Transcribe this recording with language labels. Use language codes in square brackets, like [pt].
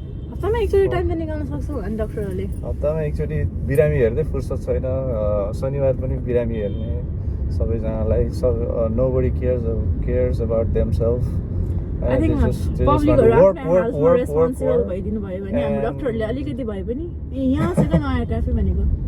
[ne] हप्तामा एकचोटि टाइम त निकाल्न सक्छौ अनि डाक्टरहरूले. हप्तामा एकचोटि बिरामी हेर्दै फुर्सद छैन. शनिबार पनि बिरामी हेर्ने सबैजनालाई. [en] Nobody cares about themselves. I think [ne] पब्लिकहरु आफ्नो हेल्थमा रेस्पोन्सिबल भइदिनु भयो भने हाम्रो डाक्टरहरूले अलिकति भए पनि यहाँ छ त नयाँ क्याफे भनेको.